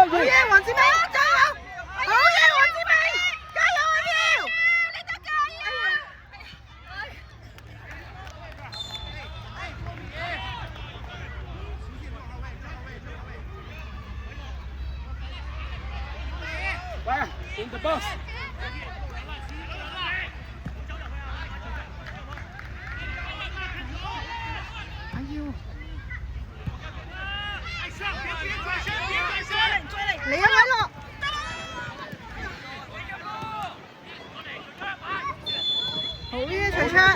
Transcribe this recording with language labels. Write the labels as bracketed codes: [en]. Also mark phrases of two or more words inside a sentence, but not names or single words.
[yue] 好嘢，黃子明！加油！好嘢，黃子明！加油啊！要！你得㗎！喂 ， [en] in the box。 [yue] 嚟啊，偉樂！好嘢，徐卓！